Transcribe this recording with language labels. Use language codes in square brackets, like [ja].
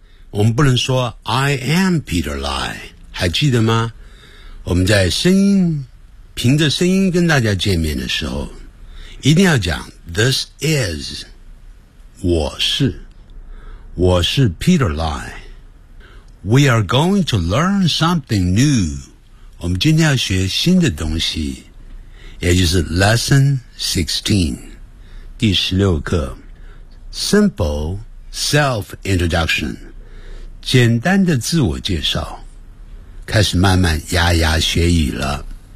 [zh] 我们不能说 [en] I am Peter Lai, [zh] 还记得吗？我们在声音，凭着声音跟大家见面的时候，一定要讲 [en] this is, [zh] 我是 Peter Lai. [en] We are going to learn something new. [zh] 我们今天要学新的东西，也就是 Lesson 16, 第16课。 [en] Simple self-introduction, [zh] 简单的自我介绍，开始慢慢牙牙学语了。